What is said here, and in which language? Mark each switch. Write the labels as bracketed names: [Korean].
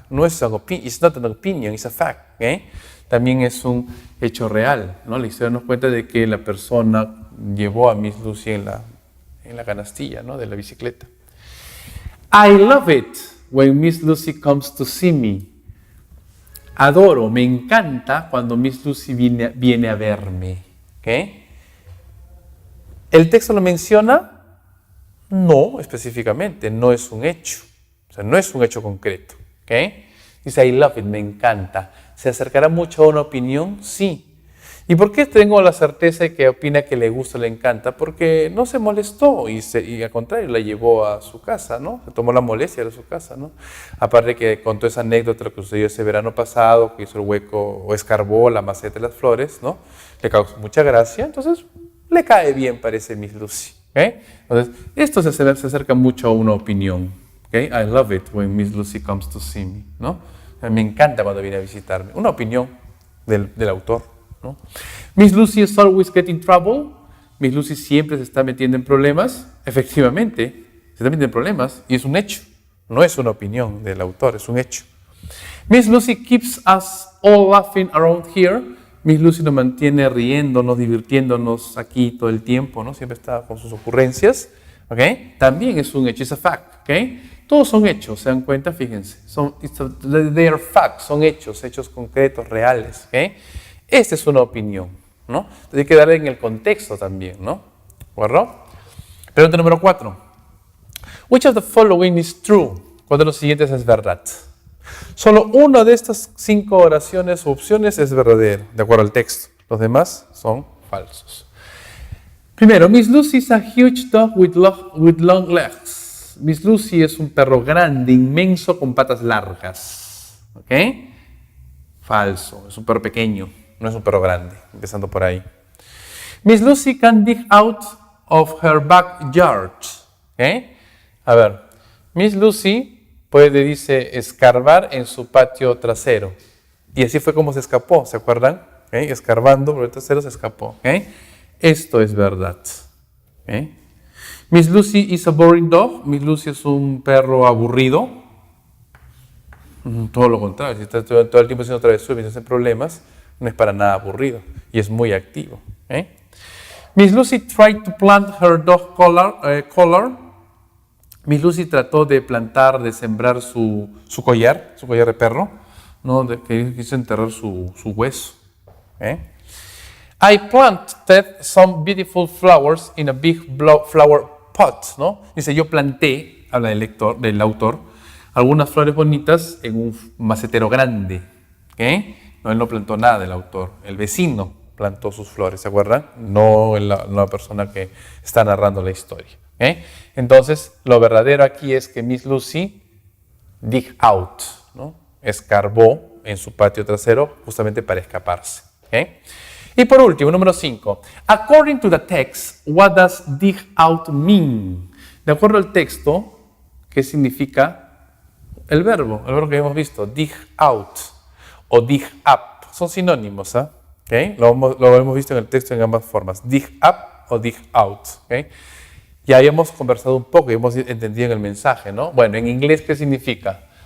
[Spanish] No es [English] it's not an opinion, it's a fact. [Spanish] ¿Okay? También es un hecho real, ¿no? La historia nos cuenta de que la persona llevó a Miss Lucy en la canastilla, ¿no? De la bicicleta. [English] I love it when Miss Lucy comes to see me. [Spanish] Adoro, me encanta cuando Miss Lucy viene a verme. ¿Okay? ¿El texto lo menciona? No, específicamente, no es un hecho. O sea, no es un hecho concreto. ¿Okay? Dice, [English] I love it, [Spanish] me encanta. ¿Se acercará mucho a una opinión? Sí. ¿Y por qué tengo la certeza de que opina que le gusta, le encanta? Porque no se molestó y al contrario, la llevó a su casa, ¿no? Se tomó la molestia de su casa, ¿no? Aparte que contó esa anécdota, lo que sucedió ese verano pasado, que hizo el hueco o escarbó la maceta de las flores, ¿no? Le causó mucha gracia, entonces le cae bien, parece Miss Lucy. ¿Okay? Entonces, esto se acerca mucho a una opinión. ¿Okay? [English] I love it when Miss Lucy comes to see me, [Spanish] ¿no? Me encanta cuando viene a visitarme. Una opinión del autor. ¿No? [English] Miss Lucy is always getting trouble. [Spanish] Miss Lucy siempre se está metiendo en problemas. Efectivamente, se está metiendo en problemas y es un hecho. No es una opinión del autor, es un hecho. [English] Miss Lucy keeps us all laughing around here. [Spanish] Miss Lucy nos mantiene riéndonos, divirtiéndonos aquí todo el tiempo, ¿no? Siempre está con sus ocurrencias. ¿Okay? También es un hecho, es [English] a fact. [Spanish] ¿Okay? Todos son hechos, ¿se dan cuenta? Fíjense. [English] They are facts, [Spanish] son hechos concretos, reales. ¿Okay? Esta es una opinión, ¿no? Entonces hay que darle en el contexto también, ¿no? ¿Guardo? Pregunta número 4. [English] Which of the following is true? [Spanish] ¿Cuál de los siguientes es verdad? Solo una de estas 5 oraciones o opciones es verdadero, de acuerdo al texto. Los demás son falsos. Primero, [English] Miss Lucy is a huge dog with long legs. [Spanish] Miss Lucy es un perro grande, inmenso, con patas largas. ¿Ok? Falso, es un perro pequeño, no es un perro grande, empezando por ahí. [English] Miss Lucy can dig out of her backyard. [Spanish] ¿Ok? A ver, Miss Lucy puede, dice, escarbar en su patio trasero. Y así fue como se escapó, ¿se acuerdan? ¿Okay? Escarbando por el trasero se escapó. ¿Okay? Esto es verdad. ¿Okay? [English] Miss Lucy is a boring dog. [Spanish] Miss Lucy es un perro aburrido. Todo lo contrario, si está todo el tiempo haciendo travesuras y hace problemas, no es para nada aburrido y es muy activo. ¿Okay? [English] Miss Lucy tried to plant her dog collar. [Spanish] Miss Lucy trató de plantar, de sembrar su collar de perro, ¿no? Que quiso enterrar su hueso. ¿Eh? [English] I planted some beautiful flowers in a big flower pot, [Spanish] ¿no? Dice, yo planté, habla del autor, algunas flores bonitas en un macetero grande. ¿Okay? No, él no plantó nada, el autor, el vecino plantó sus flores, ¿se acuerdan? No la persona que está narrando la historia. ¿Okay? Entonces, lo verdadero aquí es que Miss Lucy [English] dig out, [Spanish] ¿no? Escarbó en su patio trasero justamente para escaparse. ¿Okay? Y por último, número 5. [English] According to the text, what does dig out mean? [Spanish] De acuerdo al texto, ¿qué significa el verbo? El verbo que hemos visto, dig out o dig up. Son sinónimos, ¿eh? ¿Okay? Lo hemos visto en el texto en ambas formas, dig up o dig out. ¿Okay? Ya habíamos conversado un poco y hemos entendido en el mensaje, ¿no? Bueno, en inglés, ¿qué significa?